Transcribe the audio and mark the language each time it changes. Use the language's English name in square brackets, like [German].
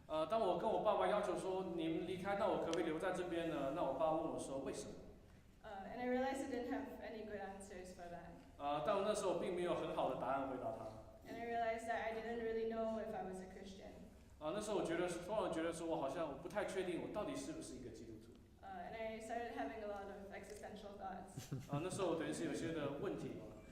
[Chinese] 当我跟我爸爸要求说你们离开，那我可不可以留在这边呢？那我爸问我说为什么 [English] ？And I realized I didn't have any good answers for that. [Chinese] 但我那时候并没有很好的答案回答他。 [English] And I realized that I didn't really know if I was a Christian. [Chinese] 那时候突然觉得说我好像我不太确定我到底是不是一个基督徒。 [English] And I started having a lot of existential thoughts. [Chinese] 那时候我等于是有些的问题嘛。